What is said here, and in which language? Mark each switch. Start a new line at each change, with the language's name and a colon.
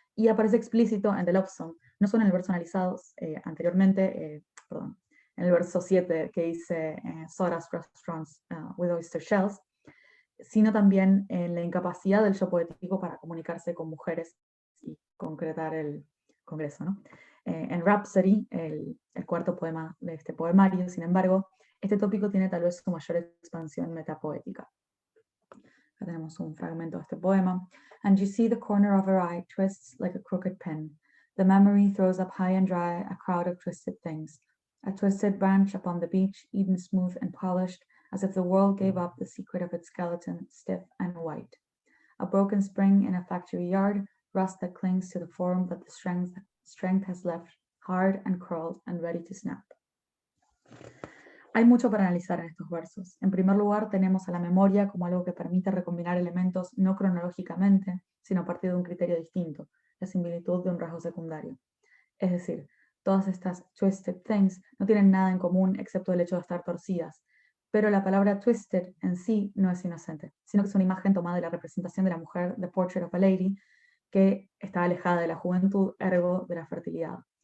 Spanish: y aparece explícito en The Love Song, no solo en el verso analizado anteriormente, perdón, en el verso 7 que dice
English: Sodas Restaurants with Oyster Shells,
Spanish: sino también en la incapacidad del yo poético para comunicarse con mujeres y concretar el congreso, ¿no? En Rhapsody, el cuarto poema de este poemario, sin embargo, este tópico tiene tal vez su mayor expansión metapoética. Acá tenemos un fragmento de este poema.
English: And you see the corner of her eye twists like a crooked pin. The memory throws up high and dry a crowd of twisted things. A twisted branch upon the beach, eaten smooth and polished, as if the world gave up the secret of its skeleton, stiff and white. A broken spring in a factory yard, rust that clings to the form that the strength has left, hard and curled and ready to snap.
Spanish: Hay mucho para analizar en estos versos. En primer lugar, tenemos a la memoria como algo que permite recombinar elementos no cronológicamente, sino a partir de un criterio distinto, la similitud de un rasgo secundario. Es decir, todas estas
English: twisted things
Spanish: no tienen nada en común excepto el hecho de estar torcidas, pero la palabra twisted en sí no es inocente, sino que es una imagen tomada de la representación de la mujer, The Portrait of a Lady, que está alejada de la juventud, ergo de la fertilidad.